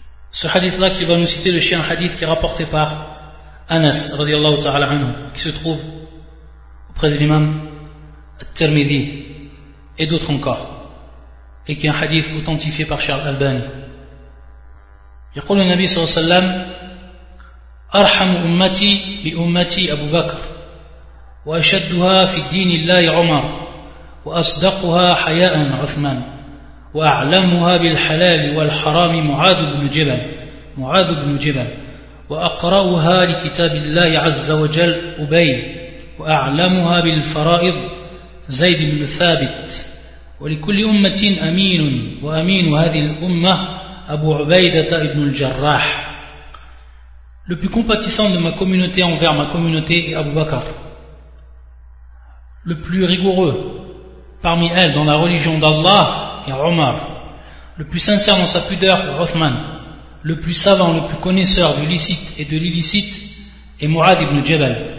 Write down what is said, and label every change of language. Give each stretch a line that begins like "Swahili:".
French: Ce hadith là qui va nous citer le chien hadith qui est rapporté par Anas radiallahu ta'ala anhu, qui se trouve auprès de l'imam al-Tirmidhi et d'autres encore, et qui est un hadith authentifié par Charles Albani.
Arabic: Il dit le Nabi sallallahu alayhi wa sallam: أرحم أمتي لأمتي أبو بكر وأشدها في الدين الله عمر وأصدقها حياء عثمان وأعلمها بالحلال والحرام معاذ بن جبل معاذ بن جبل وأقرأها لكتاب الله عز وجل أبي وأعلمها بالفرائض زيد بن ثابت ولكل أمة أمين وأمين هذه الأمة أبو عبيدة بن الجراح.
French: Le plus compatissant de ma communauté envers ma communauté est Abu Bakr. Le plus rigoureux parmi elles dans la religion d'Allah est Omar. Le plus sincère dans sa pudeur est Uthman. Le plus savant, le plus connaisseur du licite et de l'illicite est Mu'ad ibn Jabal.